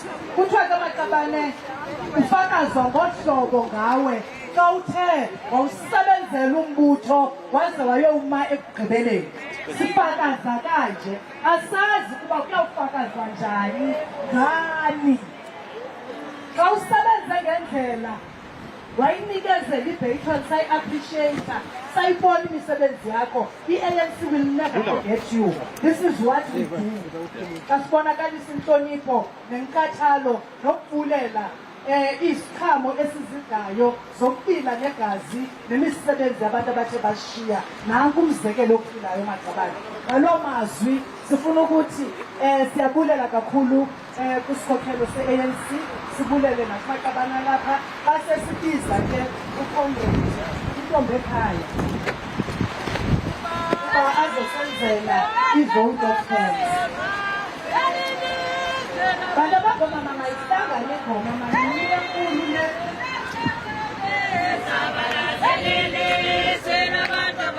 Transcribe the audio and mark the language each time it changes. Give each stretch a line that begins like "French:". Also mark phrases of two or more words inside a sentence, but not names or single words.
Xhosa: Kuthiwa ke Makabane ufakazwa ngohlobo ngawe xa uthe wawusebenzela umbutho waze wayoma ekugqibeleni. Sifakaza kanje asazi kuba kuyawufakazwa njani ngani. Xa usebenze ngendlela wayinikezela i-patron sayi-appreciate sayibona imisebenzi yakho i-ANC
English: will never forget you. This is what we do.
Xhosa: Xa sibonakalisa inhlonipho nenkathalo nokubulela iziqhamo esizidlayo zokuphila negazi nemisebenzi yabantu abathe bashiya nanku umzekelo ophilayo Makabane. Ngaloo mazwi sifuna ukuthi siyabulela kakhulu kusikhokhelo se-ANC sibulele nakuMakabane lapha base sibiza ke uComrade intombi ekhaya uba azosenzela i-
English: vote of thanks.
Xhosa: Bantu abangomama mayihlangane ngoma maninye enkulu le